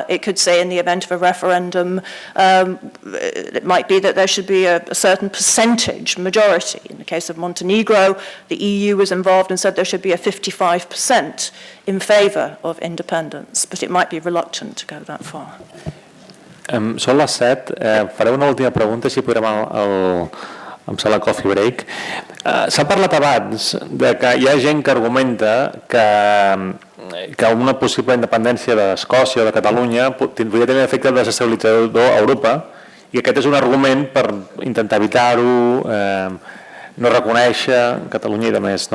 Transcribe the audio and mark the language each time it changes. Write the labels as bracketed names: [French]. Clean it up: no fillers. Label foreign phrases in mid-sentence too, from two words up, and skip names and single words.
[English] It could say in the event of a referendum, it might be that there should be a certain percentage majority. In the case of Montenegro, the EU was involved and said there should be a 55% in favour of independence, but it might be reluctant to go that far. [Catalan] Són les 7. Faré una última pregunta, si podrem em sembla [English] coffee break. [Catalan] S'ha parlat abans de que hi ha gent que argumenta que una possible independència d'Escòcia o de Catalunya podria tenir efecte desestabilitzador a Europa, i aquest és un argument per intentar evitar-ho, no reconèixer Catalunya i de més.